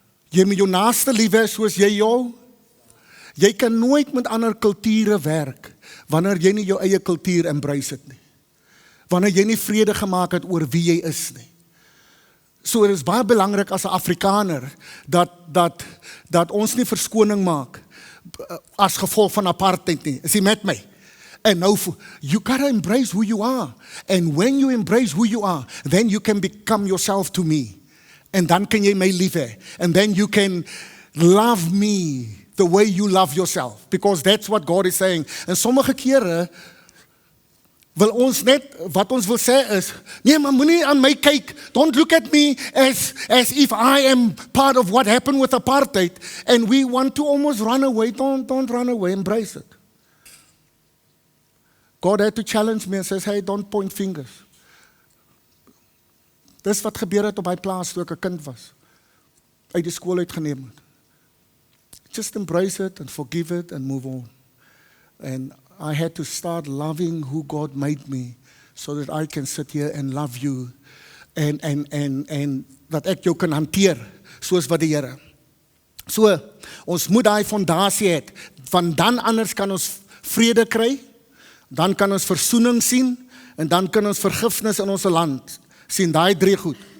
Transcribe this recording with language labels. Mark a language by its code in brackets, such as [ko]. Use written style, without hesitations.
[af] Jy moet jou naaste lief hê soos jy jou. Jy kan nooit met ander kulture werk wanneer jy nie jou eie kultuur embrace het nie. Wanneer jy nie vrede gemaak het oor wie jy is nie. So dit is baie belangrik as 'n Afrikaner dat ons nie verskoning maak as gevolg van apartheid nie. Is jy met my? [en] And now, you gotta embrace who you are. And when you embrace who you are, then you can become yourself to me. [af] En dan kan jy my lief hê. [en] And then you can love me the way you love yourself. Because that's what God is saying. [af] En sommige kere wil ons net, wat ons wil sê is, nee, maar moenie aan my kyk. [en] Don't look at me as if I am part of what happened with apartheid. And we want to almost run away. Don't run away, embrace it. God had to challenge me and says, hey, don't point fingers. [af] Dis wat gebeur het op my plaas toe ek 'n kind was. Uit die skool uitgeneem het. [en] Just embrace it and forgive it and move on. And I had to start loving who God made me so that I can sit here and love you and [af] dat ek jou kan hanteer soos wat die Here. So, ons moet daai fondasie hê. Van dan anders kan ons vrede kry, dan kan ons versoening sien en dan kan ons vergifnis in ons land sien, daai 3 goed.